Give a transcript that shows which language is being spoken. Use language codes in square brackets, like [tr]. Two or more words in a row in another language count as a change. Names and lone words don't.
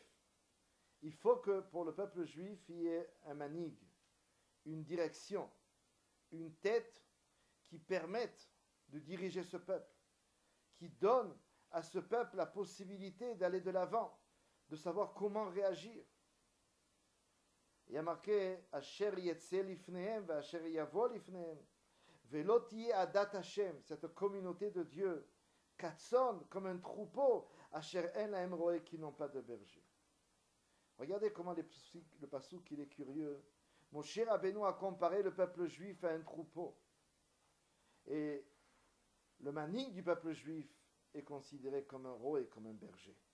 [fr] Il faut que pour le peuple juif, il y ait un manig, une direction, une tête qui permette de diriger ce peuple, qui donne à ce peuple la possibilité d'aller de l'avant, de savoir comment réagir. Il y a marqué [he] אשר יצא לפניהם ואשר יבא לפניהם ולא תהיה עדת ה, [fr] cette communauté de Dieu, Katson, comme un troupeau, [he] אשר אין להם רעה, [fr] qui n'ont pas de berger. Regardez comment le pasuk, il est curieux. Moshe Rabbeinu a comparé le peuple juif à un troupeau. Et le manig du peuple juif est considéré comme un roe, comme un berger.